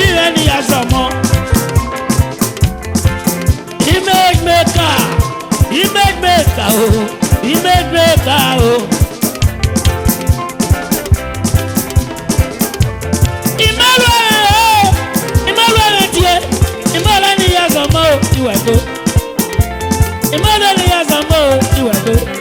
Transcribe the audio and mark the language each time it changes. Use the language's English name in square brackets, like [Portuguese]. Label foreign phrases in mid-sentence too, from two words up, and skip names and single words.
[Yoruba] ni asomo. [English] Image maker, image maker, oh, image maker, oh. [Yoruba] Imalo tie, imalo ni asomo iwedo. Imalo ni asomo iwedo.